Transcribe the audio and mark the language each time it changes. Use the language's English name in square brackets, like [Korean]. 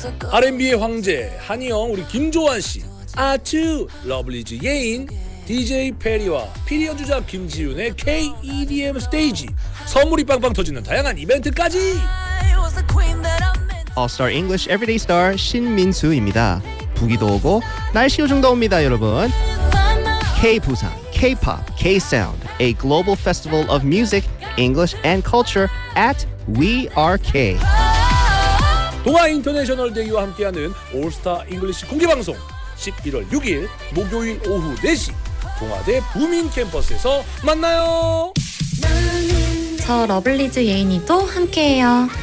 [Korean] R&B의 황제 한희영, 우리 김조한씨, 아츠 러블리즈 예인, DJ 페리와 피리 연주자 김지윤의 K-EDM 스테이지, 선물이 빵빵 터지는 다양한 이벤트까지. All-Star English Everyday Star 신민수입니다. 부기도 오고 날씨 요정도 옵니다, 여러분. [English] K-부산, K-pop, K-sound, a global festival of music, English and culture at We Are K. [Korean] 동아 인터내셔널 데이와 함께하는 올스타 잉글리시 공개방송 11월 6일 목요일 오후 4시 동아대 부민 캠퍼스에서 만나요. 저 러블리즈 예인이도 함께해요.